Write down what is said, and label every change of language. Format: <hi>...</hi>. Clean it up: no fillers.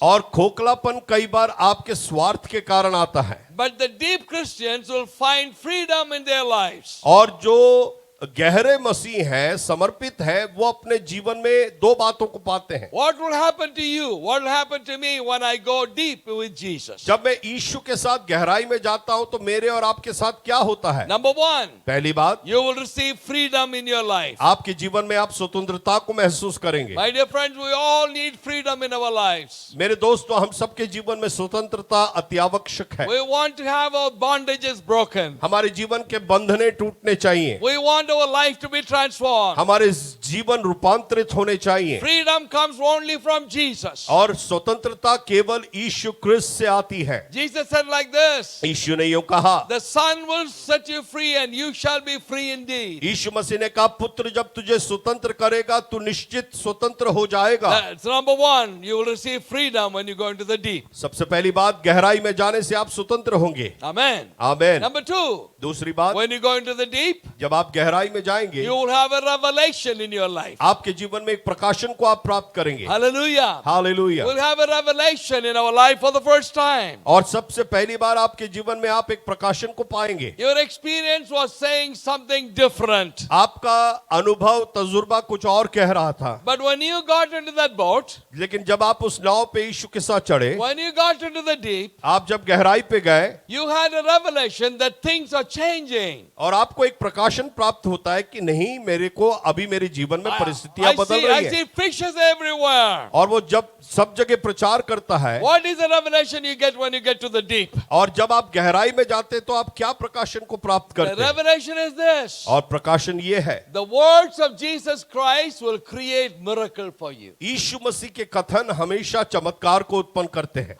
<hi>और खोखलापन कई बार आपके स्वार्थ के कारण आता है।</hi> <en>But the deep Christians will find freedom in their lives.</en> <hi>और जो गहरे मसीह हैं, समर्पित हैं, वो अपने जीवन में दो बातों को पाते हैं।</hi> <en>What will happen to you? What will happen to me when I go deep with Jesus?</en> <hi>जब मैं यीशु के साथ गहराई में जाता हूं तो मेरे और आपके साथ क्या होता है?</hi> <en>Number one,</en> <hi>पहली बात,</hi> <en>you will receive freedom in your life.</en> <hi>आपके जीवन में आप स्वतंत्रता को महसूस करेंगे।</hi> <en>My dear friends, we all need freedom in our lives.</en> <hi>मेरे दोस्तों, हम सबके जीवन में स्वतंत्रता अति आवश्यक है।</hi> <en>We want to have our bondages broken.</en> <hi>हमारे जीवन के बंधने टूटने चाहिए।</hi> <en>We want our life to be transformed.</en> <hi>हमारे जीवन रूपांतरित होने चाहिए।</hi> <en>Freedom comes only from Jesus.</en> <hi>और स्वतंत्रता केवल यीशु क्रिस्त से आती है।</hi> <en>Jesus said like this,</en> <hi>यीशु ने यूं कहा,</hi> <en>the Son will set you free and you shall be free indeed.</en> <hi>यीशु मसीह ने कहा, पुत्र जब तुझे स्वतंत्र करेगा तू निश्चित स्वतंत्र हो जाएगा।</hi> <en>That's number one. You will receive freedom when you go into the deep.</en> <hi>सबसे पहली बात, गहराई में जाने से आप स्वतंत्र होंगे।</hi> <en>Amen.</en> <hi>आमीन।</hi> <en>Number two,</en> <hi>दूसरी बात,</hi> <en>when you go into the deep,</en> <hi>जब आप गहराई में जाएंगे</hi> <en>you will have a revelation in your life.</en> <hi>आपके जीवन में एक प्रकाशन को आप प्राप्त करेंगे।</hi> <en>Hallelujah.</en> <hi>Hallelujah.</hi> <en>We'll have a revelation in our life for the first time.</en> <hi>और सबसे पहली बार आपके जीवन में आप एक प्रकाशन को पाएंगे।</hi> <en>Your experience was saying something different.</en> <hi>आपका अनुभव तजुर्बा कुछ और कह रहा था,</hi> <en>But when you got into that boat,</en> <hi>लेकिन जब आप उस नाव पे यीशु के साथ चढ़े,</hi> <en>when you got into the deep,</en> <hi>आप जब गहराई पे गए</hi> <en>you had a revelation that things are changing.</en> <hi>और आपको एक प्रकाशन प्राप्त होता है कि नहीं, मेरे को अभी मेरे जीवन में परिस्थितियां</hi> <en>I</en> <hi>बदल रही</hi> <en>see</en> <hi>हैं।</hi> <en>fishes everywhere.</en> <hi>और वो जब सब जगह प्रचार करता है,</hi> <en>What is the revelation you get when you get to the deep?</en> <hi>और जब आप गहराई में जाते हैं तो आप क्या प्रकाशन को प्राप्त</hi> <en>The</en> <hi>करते हैं?</hi> <en>revelation is this.</en> <hi>और प्रकाशन ये है,</hi> <en>The words of Jesus Christ will create miracle for you.</en> <hi>यीशु मसीह के कथन हमेशा चमत्कार को उत्पन्न करते हैं।</hi>